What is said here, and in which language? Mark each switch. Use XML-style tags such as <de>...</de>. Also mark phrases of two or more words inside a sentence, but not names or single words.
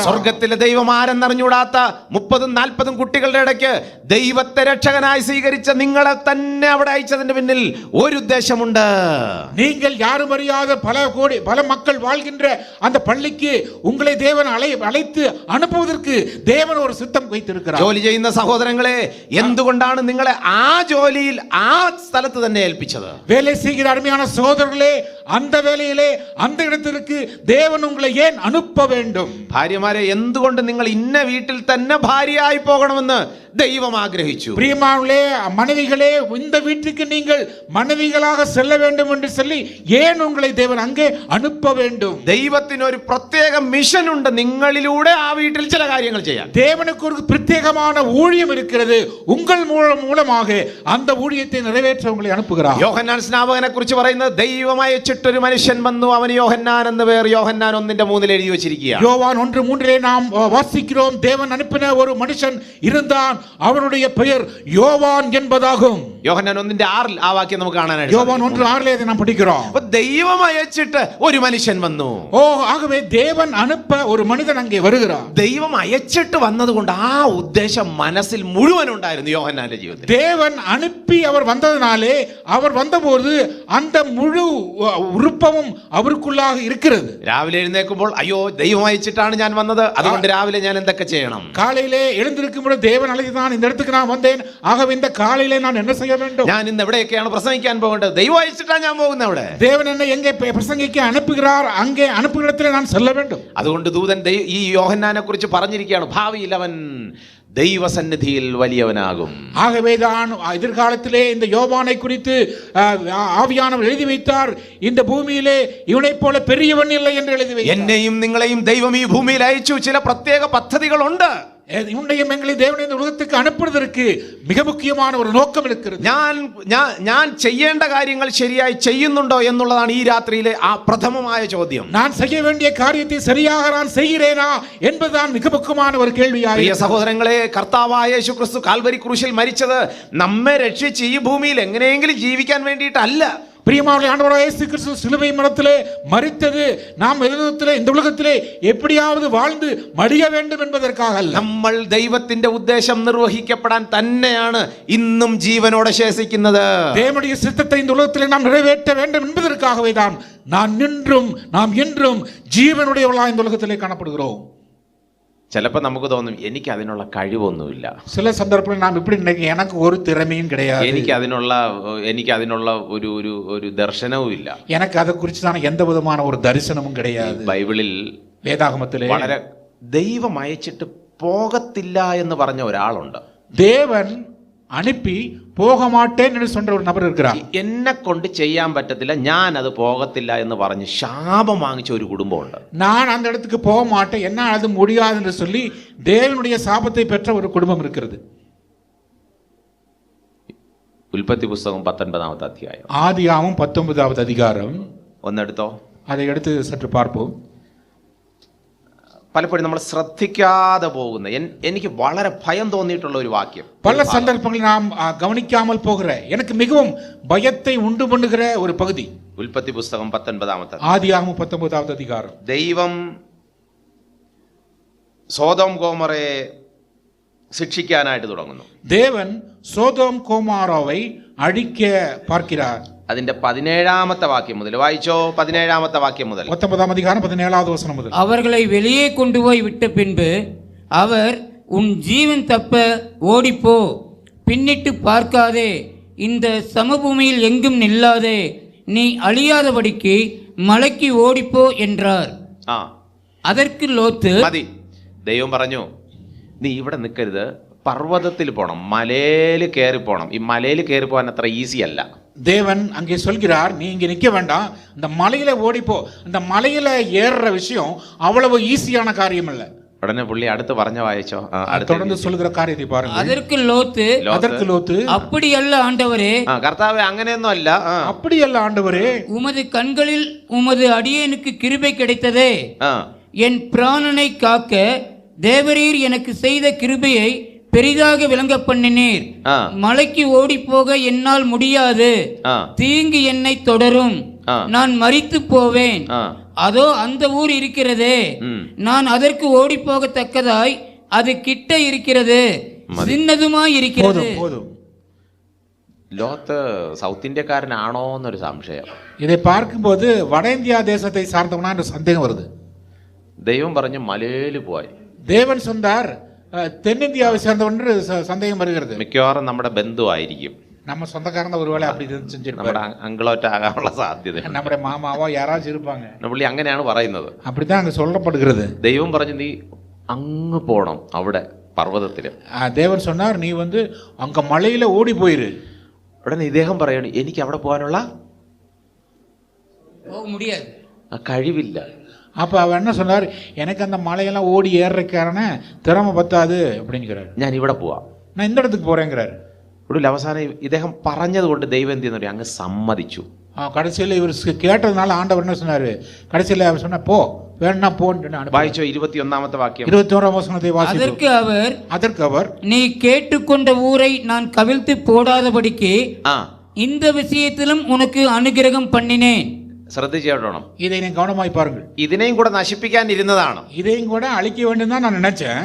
<ml>സ്വർഗത്തിലെ ദൈവം ആരെന്നറിഞ്ഞൂടാത്ത 30-40 കുട്ടികളുടെ ഇടയ്ക്ക് ദൈവത്തെ രക്ഷകനായി സ്വീകരിച്ച നിങ്ങളെ തന്നെ അവിടെ അയച്ചതിന്റെ പിന്നിൽ ഒരു ഉദ്ദേശമുണ്ട്.</ml> <ta>நீங்கள் யாரும் அறியாத பல மக்கள் வாழ்கின்ற அந்த பள்ளிக்கு உங்களை தேவன் அழைத்து அனுப்புவதற்கு தேவன் ஒரு சித்தம் வைத்திருக்கிறார்.</ta> <ml>ജോലി ചെയ്യുന്ന സഹോദരങ്ങളെ, എന്തുകൊണ്ടാണ് നിങ്ങളെ ആ ജോലിയിൽ ആ സ്ഥലത്ത് തന്നെ ഏൽപ്പിച്ചത്?</ml> <ta>வேலை செய்கிற அருமையான சகோதரர்களே, அந்த வேலையிலே அந்த இடத்திற்கு தேவன் உங்களை ஏன் அனுப்ப வேண்டும்?</ta> <ml>ഭാര്യമാരെ, എന്തുകൊണ്ട് നിങ്ങൾ ഇന്ന വീട്ടിൽ തന്നെ ഭാര്യയായി പോകണമെന്ന് ദൈവം ആഗ്രഹിച്ചു?</ml> <ta>பிரியமானவர்களே, மனைவிகளே, இந்த வீட்டுக்கு நீங்கள் மனைவிகளாக செல்ல வேண்டும் என்று சொல்லி ஏன் உங்களை தேவன் அங்கே அனுப்ப வேண்டும்?</ta> <ml>ദൈവത്തിന് ഒരു പ്രത്യേക മിഷൻ ഉണ്ട്, നിങ്ങളിലൂടെ ആ വീട്ടിൽ ചില കാര്യങ്ങൾ ചെയ്യാൻ.</ml> <ta>தேவனுக்கு ஒரு பிரத்யேகமான ஊழியம் இருக்கிறது. உங்கள் மூலமாக அந்த ஊழியத்தை நிறைவேற்ற உங்களை அனுப்புகிறார்.</ta> <ml>യോഹന്നാൻ സ്നാപകനെ കുറിച്ച് പറയുന്നത്, ദൈവം അയച്ചിട്ടൊരു മനുഷ്യൻ വന്നു, അവന് യോഹന്നാൻ എന്ന് പേർ. യോഹന്നാൻ 1:3 എഴുതി വെച്ചിരിക്കുക.</ml> <ta>யோவான் 1:3 நாம் வாசிக்கிறோம், தேவன் அனுப்பின ஒரு மனுஷன் இருந்தான், அவனுடைய பெயர் யோவான் என்பதாகும்.</ta> <ml>യോഹന്നാൻ 1:6 ആ വാക്യം നമുക്ക് കാണാനായിട്ട്.</ml> <ta>யோவான் 1:6 அதை நாம் படிக்கிறோம்.</ta> <ml>അപ്പോൾ ദൈവം അയച്ചിട്ട് ഒരു മനുഷ്യൻ വന്നു.</ml> <ta>ஆகவே தேவன் அனுப்ப ஒரு மனிதன் அங்கே வருகிறார்.</ta> <ml>ദൈവം അയച്ചിട്ട് വന്നതുകൊണ്ട് ആ ഉദ്ദേശം മനസ്സിൽ മുഴുവൻ ഉണ്ടായിരുന്നു യോഹന്നാന്റെ ജീവിതത്തിൽ.</ml> <ta>தேவன் அனுப்பி அவர் வந்ததனாலே, அவர் வந்தபோது அந்த முழு உறுப்பமும் அவருக்குள்ளாக இருக்கிறது.</ta> <ml>രാവിലെ എഴുന്നേൽക്കുമ്പോൾ, അയ്യോ ദൈവം അയച്ചിട്ടാണ് ഞാൻ വന്നത്, അതുകൊണ്ട് രാവിലെ ഞാൻ എന്തൊക്കെ ചെയ്യണം?</ml> <ta>காலையிலே எழுந்திருக்கும்போது தேவன் அழைத்தான், இந்த இடத்துக்கு நான் வந்தேன், ஆகவே இந்த காலையிலே நான் என்ன செய்ய வேண்டும்?</ta> <ml>ഞാൻ ഇന്ന് എവിടെയൊക്കെയാണ് പ്രസംഗിക്കാൻ പോകേണ്ടത്? ദൈവം അയച്ചിട്ടാണ് ഞാൻ പോകുന്നത്. അവിടെ</ml> <ta>தேவன் என்னை எங்கே பிரசங்கிக்க அனுப்புகிறார், அங்கே அனுப்புகிற இடத்துல நான் செல்ல வேண்டும்.</ta> <ml>അതുകൊണ്ട് ദൂതൻ ഈ യോഹന്നാനെ കുറിച്ച് പറഞ്ഞിരിക്കുകയാണ്, ഭാവിയിൽ അവൻ ദൈവസന്നിധിയിൽ വലിയവനാകും.</ml> <ta>ஆகவேதான் எதிர்காலத்திலே இந்த யோவானை குறித்து ஆவியானவர் எழுதி வைத்தார், இந்த பூமியிலே இவனைப் போல பெரியவன் இல்லை என்று எழுதி வைத்தார்.</ta> <ml>എന്നെയും നിങ്ങളെയും ദൈവം ഈ ഭൂമിയിൽ അയച്ചു, ചില പ്രത്യേക പദ്ധതികളുണ്ട്.</ml> <ta>உன்னையும் எங்களை தேவன் இந்த உலகத்துக்கு அனுப்புவதற்கு மிக முக்கியமான ஒரு நோக்கம் இருக்கிறது.</ta> <ml>ഞാൻ ചെയ്യേണ്ട കാര്യങ്ങൾ ശരിയായി ചെയ്യുന്നുണ്ടോ എന്നുള്ളതാണ് ഈ രാത്രിയിലെ ആ പ്രഥമമായ ചോദ്യം.</ml> <ta>நான் செய்ய வேண்டிய காரியத்தை சரியாக நான் செய்கிறேனா என்பதுதான் மிக முக்கியமான ஒரு கேள்வியாய்.</ta> <ml>പ്രിയ സഹോദരങ്ങളെ, കർത്താവായ യേശുക്രിസ്തു കാൽവരി ക്രൂശിൽ മരിച്ചത് നമ്മെ രക്ഷിച്ച് ഈ ഭൂമിയിൽ എങ്ങനെയെങ്കിലും ജീവിക്കാൻ വേണ്ടിയിട്ടല്ല.</ml> <ta>பிரியமானவர்களே, ஆண்டவராகிய இயேசு கிறிஸ்து சிலுவை மரத்திலே மரித்தது நாம் இந்த உலகத்திலே எப்படியாவது வாழ்ந்து மடிய வேண்டும் என்பதற்காக அல்ல.</ta> <ml>നമ്മൾ ദൈവത്തിന്റെ ഉദ്ദേശം നിർവഹിക്കപ്പെടാൻ തന്നെയാണ് ഇന്നും ജീവനോടെ ശേഷിക്കുന്നത്.</ml> <ta>தேவனுடைய சித்தத்தை இந்த உலகத்திலே நாம் நிறைவேற்ற வேண்டும் என்பதற்காகவே தான் நாம் என்றும் ജീവനുடையவர்களாய் இந்த உலகத்திலே காணப்படுகிறோம்.</ta> <ml>ചിലപ്പോൾ നമുക്ക് തോന്നും, എനിക്ക് അതിനുള്ള കഴിവൊന്നുമില്ല.</ml> <ta>சில சந்தர்ப்பங்களில் நாம் இப்படி நினைக்கிறோம், எனக்கு ஒரு திறமையும் கிடையாது,</ta> <ml>എനിക്ക് അതിനുള്ള ഒരു ദർശനവും ഇല്ല,</ml> <ta>எனக்கு அதை குறிச்சான எந்த விதமான ஒரு தரிசனமும் கிடையாது.</ta> <ml>ബൈബിളിൽ</ml> <ta>வேதாகமத்திலே</ta> <ml>വളരെ ദൈവം അയച്ചിട്ട് പോകത്തില്ല എന്ന് പറഞ്ഞ ഒരാളുണ്ട്.</ml> <ta>தேவன் அனுப்பி போக மாட்டேன் என்று சொன்ன ஒரு நபர் இருக்கிறார்.</ta> <ml>എന്നെ കൊണ്ട് ചെയ്യാൻ പറ്റത്തില്ല, ഞാൻ അത് പോകത്തില്ല എന്ന് പറഞ്ഞ് ശാപം വാങ്ങിച്ച ഒരു കുടുംബമുണ്ട്.</ml> <ta>நான் அந்த இடத்துக்கு போக மாட்டேன், என்னால் அது முடியாது என்று சொல்லி தேவனுடைய சாபத்தை பெற்ற ஒரு குடும்பம் இருக்கிறது.</ta> <ml>ഉൽപ്പത്തി പുസ്തകം 19-ാമത്തെ അധ്യായം,</ml> <ta>ஆதியாகமம் 19வது அதிகாரம்.</ta> <ml>ഒന്നെടുത്തോ,</ml> <ta>அதை எடுத்து சற்று பார்ப்போம்.</ta> <ml>പലപ്പോഴും നമ്മൾ ശ്രദ്ധിക്കാതെ പോകുന്ന, എനിക്ക് വളരെ ഭയം തോന്നിയിട്ടുള്ള ഒരു വാക്യം.</ml> <ta>பல சந்தர்ப்பங்களில் நாம் கவனிக்காமல் போகிற, எனக்கு மிகவும் பயத்தை உண்டு பண்ணுகிற ஒரு பகுதி.</ta> <ml>ഉൽപ്പത്തി പുസ്തകം 19-ാമത്തെ,</ml> <ta>ஆதியாகமம் 19வது அதிகாரம்.</ta> <ml>ദൈവം സോദോം ഗോമറയെ ശിക്ഷിക്കാനായിട്ട് തുടങ്ങുന്നു.</ml> <ta>தேவன் சோதோம் கோமாராவை அழிக்க பார்க்கிறார்.</ta> <ml>അതിന്റെ 17-ാമത്തെ വാക്യം മുതൽ വായിച്ചോ. 17-ാമത്തെ വാക്യം മുതൽ.</ml> <ta>19 அதிகாரம் 17வது வசனம் முதல். அவர்களை வெளியே கொண்டு போய் விட்ட பின்பு அவர், உன் ஜீவன் தப்ப ஓடிப்போ, பின்னிட்டு பார்க்காதே, இந்த சமபூமியில் எங்கும் நில்லாதே, நீ அழியாதபடிக்கு மலைக்கு ஓடிப்போ என்றார். அதற்கு லோத்து,</ta> <ml>മതി. ദൈവം പറഞ്ഞു, നീ ഇവിടെ നിൽക്കരുത്, പർവ്വതത്തിൽ പോകണം, മലയിൽ കയറി പോകണം. ഈ മലയിൽ കയറി പോകാൻ അത്ര ഈസി അല്ല.</ml> <ta>தேவன் அங்கே சொல்கிறார், நீ இங்க நிக்க வேண்டாம், இந்த மலையில ஓடிப்போ. இந்த மலையில ஏறுற விஷயம் அவ்வளவு ஈஸியான காரியம் இல்ல.</ta> <ml>ഉടനെ പുള്ളി അടുത്ത് പറഞ്ഞ വായിച്ചോ.</ml> <ta>தொடர்ந்து சொல்லுகிற காரியத்தை பாருங்க. அதற்கு லோத்து, அப்படி அல்ல ஆண்டவரே.</ta> <ml>കർത്താവേ, അങ്ങനെയൊന്നും അല്ല.</ml> <ta>அப்படி அல்ல ஆண்டவரே, உமது கண்களில் உமது அடியேனுக்கு கிருபை கிடைத்ததே. என் பிராணனை காக்க தேவரீர் எனக்கு செய்த கிருபையை பெரிதாக விளங்க பண்ணினீர். மலைக்கு ஓடி போக என்னால் முடியாது, தீங்கு என்னை தொடரும், நான் மரித்து போவேன். அதோ அந்த ஊர் இருக்கிறதே, நான் அதற்கு ஓடி போகத்தக்கதாய் அது கிட்ட இருக்கிறது, சின்னதுமாய் இருக்கிறது.</ta> <ml>ലോത്ത് സൗത്ത് ഇന്ത്യക്കാരനാണോ എന്നൊരു സംശയം.</ml> <ta>இதை பார்க்கும்போது வட இந்தியா தேசத்தை சார்ந்தவனா என்ற சந்தேகம் வருது.</ta> <ml>ദൈവം പറഞ്ഞു മലയിൽ പോയി.</ml> <ta>தேவன் சொன்னார் தென்னிந்தியாவை சேர்ந்தவன் சந்தேகம் வருகிறது.</ta> <ml>മിക്കവാറും നമ്മുടെ ബന്ധുവായിരിക്കും,</ml> <ta>நம்ம சொந்தக்காரங்க ஒருவேளை அப்படி செஞ்சிருப்பாங்க,</ta> <ml>നമ്മുടെ അങ്കിളോറ്റാകാനുള്ള സാധ്യത. നമ്മുടെ മാമാവோ</ml> <ta>யாராச்சும் இருப்பாங்க.</ta> <ml>പുള്ളി അങ്ങനെയാണ് പറയുന്നത്.</ml> <ta>அப்படிதான் அங்க சொல்லப்படுகிறது.</ta> <ml>ദൈവം പറഞ്ഞു, നീ അങ്ങ് പോണം, അവിടെ പർവ്വതത്തില്.</ml> <ta>தேவன் சொன்னார், நீ வந்து அங்க மலையில ஓடி போயிரு.</ta> <ml>ഉടനെ ഇദ്ദേഹം പറയണു, എനിക്ക് അവിടെ പോകാനുള്ള</ml> <ta>முடியாது,</ta> <ml>കഴിവില്ല.</ml> <ta>அப்ப அவன் என்ன சொன்னார், எனக்கு அந்த மலையெல்லாம் ஓடி ஏறுறக்காரன திறமை பத்தாது அப்படிங்கிறார்.</ta> <ml>ഞാൻ ഇവിടെ പോവാം,</ml> <ta>நான் இந்த இடத்துக்கு போறேங்கிறார்.</ta> <ml>ഒടുവിൽ അവസാനം ഇദ്ദേഹം പറഞ്ഞത് കൊണ്ട് ദൈവം എന്ത് ചെയ്യുന്നു, അങ്ങ് സമ്മതിച്ചു.</ml> <ta>கடைசியில் இவர் கேட்டதுனால ஆண்டவர் என்ன சொன்னாரு, கடைசியில் அவர் சொன்ன போ, வேணா போன்னு</ta> <ml>വായിച്ചോ. 21-ാമത്തെ വാക്യം.</ml> <ta>21ஆம் வசனத்தை வாசிப்போம். அதற்கு அவர், நீ கேட்டுக்கொண்ட ஊரை நான் கவிழ்த்து போடாதபடிக்கு இந்த விஷயத்திலும் உனக்கு அனுகிரகம் பண்ணினேன்.</ta> <ml>ശ്രദ്ധിച്ചോണം,</ml> <ta>இதை நீ கவனமாய் பாருங்கள்.</ta> <ml>ഇതിനെയും കൂടെ നശിപ്പിക്കാൻ ഇരുന്നതാണ്,</ml> <ta>இதையும் கூட அழிக்க வேண்டும் தான் நான் நினைச்சேன்.</ta>